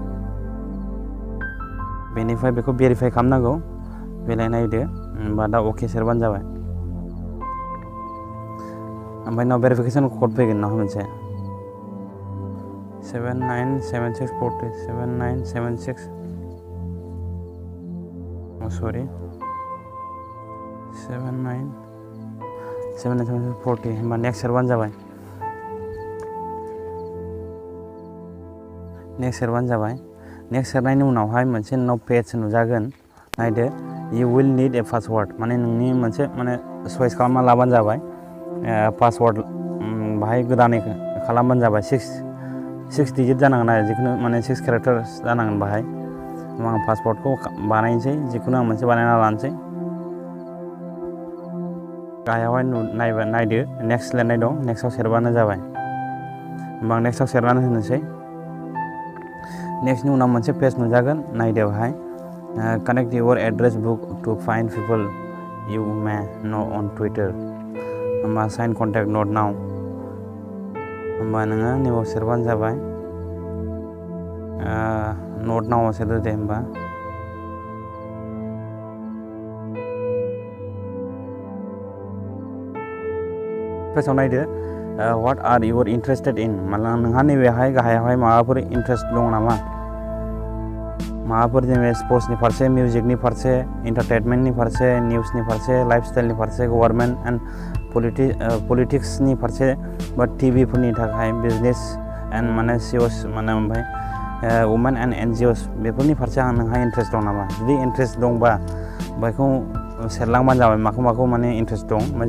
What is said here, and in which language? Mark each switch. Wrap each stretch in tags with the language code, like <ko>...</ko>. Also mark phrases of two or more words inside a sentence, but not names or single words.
<brx>बेनिफ्राय बेखौ भेरिफाइ खालामनांगौ बेलाय नायदो होमबा दा अके सेरबानो जाबाय ओमफ्राय उनाव</brx> <en>verification code</en> <brx>फैगोन उनाव मोनसे 797640 7976 सरि 797640 होमबा नेक्स्ट सेरबानो जाबाय नेक्स्ट सेरनायनि उनावहाय मोनसे नोंनाव पेज नुजागोन नायदो</brx> <en>you will need a password</en> <brx>माने नोंनि मोनसे माने चइस खालामना लाबानो जाबाय पासवर्ड बाहाय गोदानै खालामबानो जाबाय 6 डिजिट जानांगोन आरो जिखुनु माने 6 केरेक्टार्स जानांगोन बाहाय आं पासवर्डखौ बानायनोसै जिखुनु आं मोनसे बानायना लानोसै गाहायावहाय नायदो नेक्स्ट लिरनाय दं नेक्स्टआव सेरबानो जाबाय होमबा आं नेक्स्टआव सेरनानै होनोसै नेक्स्टनि उनाव मोनसे पेज नुजागोन नायदो बाहाय</brx> <en>connect your address book to find people you may know on Twitter</en> <brx>होमबा</brx> <en>sign contact note now</en> <brx>होमबा नोङो नैबाव सेरबानो जाबाय</brx> <en>not now</en> <brx>सेरदो दे होमबा पेजाव नायदो</brx> <en>what are you interested in</en> <brx>माने नोंहा नैबेहाय गाहायावहाय माबाफोर इन्ट्रेस्ट दं नामा माबाफोर जेनेबा स्पर्ट्सनि फारसे मिउजिकनि फारसे एन्टारटेनमेन्टनि फारसे निउसनि फारसे लाइफस्टाइलनि फारसे</brx> <en>government and politics</en> <brx>फारसे बा टिभिफोरनि थाखाय</brx> <en>business and</en> <brx>माने सिअस माने ओमफ्राय</brx> <en>women and NGOs</en> <brx>बेफोरनि फारसे नोंहा इन्ट्रेस्ट दं नामा जुदि इन्ट्रेस्ट दंबा बेखौ सेरलांबानो जाबाय माखौ माने इन्ट्रेस्ट दं ओमफ्राय</brx>